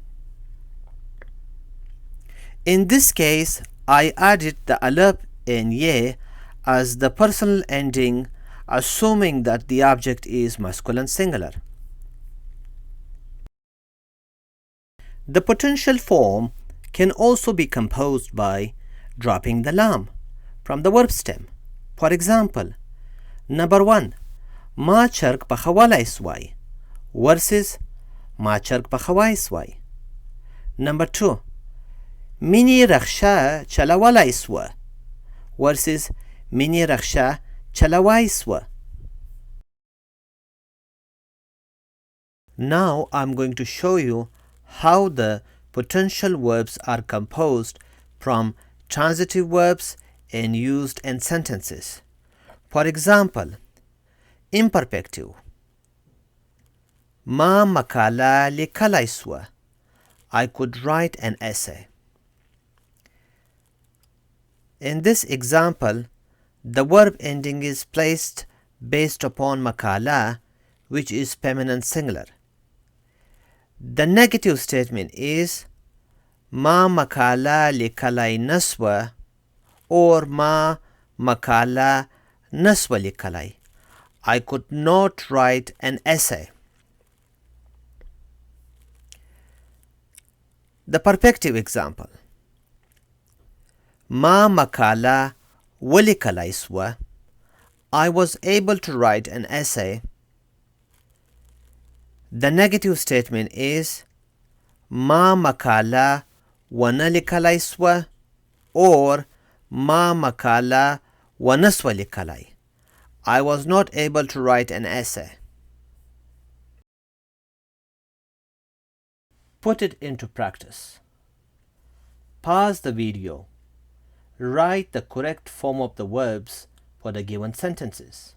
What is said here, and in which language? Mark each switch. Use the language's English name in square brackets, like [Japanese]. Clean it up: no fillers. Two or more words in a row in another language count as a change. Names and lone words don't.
[English] In this case, I added the alap and ye as the personal ending, assuming that the object is masculine singular. The potential form can also be composed by dropping the lam from the verb stem. For example, number 1, [Pashto] ما چرګ پخولای شوای versus ما چرګ پخوای شوای. Number 2, مینی رکشه چلولای شوه versus مینی رکشه چلوای شوه. [English] Now I'm going to show you how the potential verbs are composed from transitive verbs and used in sentences. For example, imperfective. [Pashto] ما مقاله لیکلای سوه. [English] I could write an essay. In this example, the verb ending is placed based upon makala, which is feminine singular. The negative statement is [Pashto] ما مقاله لیکلای نه شوه [English] or [Pashto] ما مقاله نه شوه لیکلای. [English] I could not write an essay. The perfective example. [Pashto] ما مقاله ولیکلای شوه. [English] I was able to write an essay. The negative statement is [Pashto] ما مقاله ونه لیکلای شوه [English] or [Pashto] ما مقاله ونه شوه لیکلای. [English] I was not able to write an essay. Put it into practice. Pause the video. Write the correct form of the verbs for the given sentences.